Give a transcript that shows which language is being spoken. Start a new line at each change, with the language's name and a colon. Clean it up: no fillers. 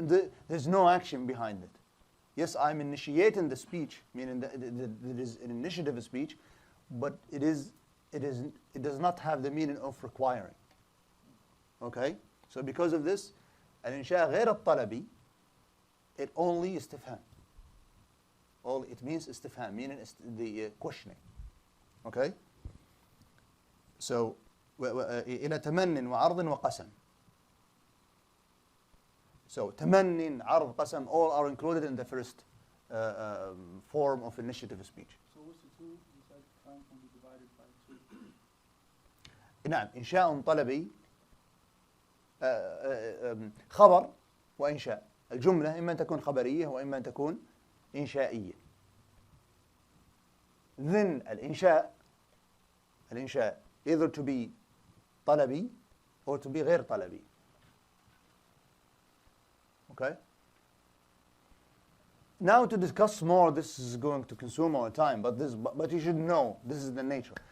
English: Yeah, there's no action behind it. Yes, I'm initiating the speech, meaning that it is an initiative speech, but it does not have the meaning of requiring. Okay? So because of this,
Arabic: الإنشاء غير الطلبي,
English: it only استفهام. It means استفهام, meaning the questioning. Okay?
Arabic: So إلى تمن وعرض وقسم.
English: So تمن, عرض, قسم, all are included in the first form of initiative speech. So what's the two? You said time can be divided by two.
Arabic: نعم إنشاء طلبي خبر وإنشاء. الجملة إما أن تكون خبرية وإما أن تكون إنشائية.
English: Then الإنشاء either to be طلبي or to be غير طلبي. Okay? Now to discuss more, this is going to consume our time, but you should know, this is the nature.